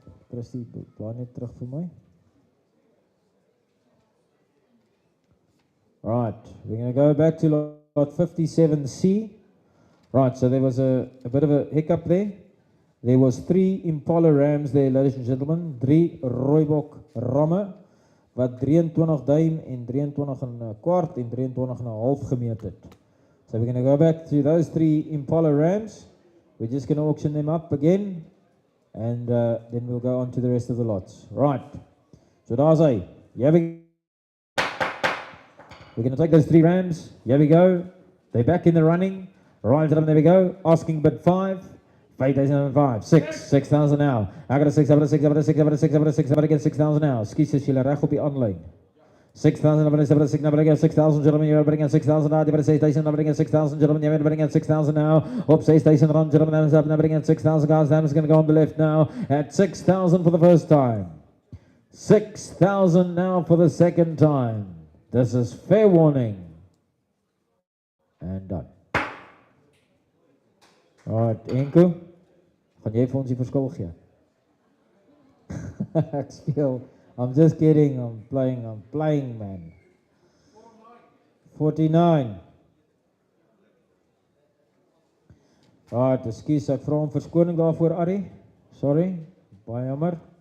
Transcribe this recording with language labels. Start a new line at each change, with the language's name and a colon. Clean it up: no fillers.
Afrikaans: Christy, blaai net terug vir my.
English: Right, we're going to go back to lot 57C. Right, so there was a bit of a hiccup there. There was 3 Impala rams there, ladies and gentlemen.
Afrikaans: 3 Rooibok ramme, wat 23 duim en 23 en 'n kwart en 23 en 'n half gemeet het.
English: So we're going to go back to those 3 Impala rams. We're just going to auction them up again. And then we'll go on to the rest of the lots. Right. So
Afrikaans: daar's hy.
English: Here we go. We're going to take those 3 rams. Here we go. They're back in the running. Right, there we go. Asking bid 5. 5,005. 6,000 now. I got a 6, I got a 6, I got a 6, I got a 6, I got a 6, I got to get 6,000 now.
Afrikaans: Skus as julle reg op die aanlyn.
English: 6,000, I'm going to 6,000, gentlemen, you're bringing 6,000 out, you're 6,000, I'm bringing 6,000, gentlemen, you're bringing 6,000 now, up 6,000 run, gentlemen, I'm bringing 6,000, guys, I'm going to go on the left now, at 6,000 for the first time, 6,000 now for the second time, this is fair warning, and done.
Afrikaans: Alright, Enko, gaan jy vir ons die verskil gee? Ek speel.
English: I'm just kidding, I'm playing, man. 49. Right, excuse,
Afrikaans: ek vra om verskoning daarvoor, Ari. Sorry, baie jammer.